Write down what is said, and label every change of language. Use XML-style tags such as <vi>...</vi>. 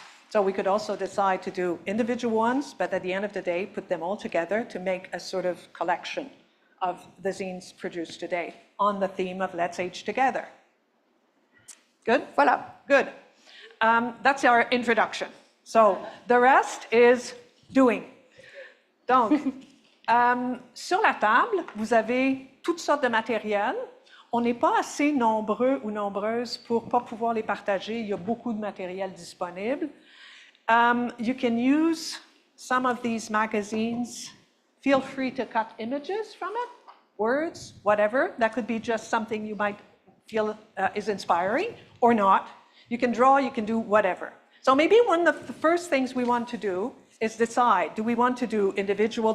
<en>So we could also decide to do individual ones, but at the end of the day, put them all together to make a sort of collection of the zines produced today on the theme of Let's Age Together. Good?</en> <fr>Voilà.</fr> <en>Good. That's our introduction. So the rest is doing.</en> <fr>Donc, sur la table, vous avez toutes sortes de matériel. On n'est pas assez nombreux ou nombreuses pour pas pouvoir les partager. Il y a beaucoup de matériel disponible.</fr> <en>You can use some of these magazines. Feel free to cut images from it, words, whatever. That could be just something you might feel is inspiring or not. You can draw, you can do whatever. So maybe one of the first things we want to do is decide, do we want to do individual?</en>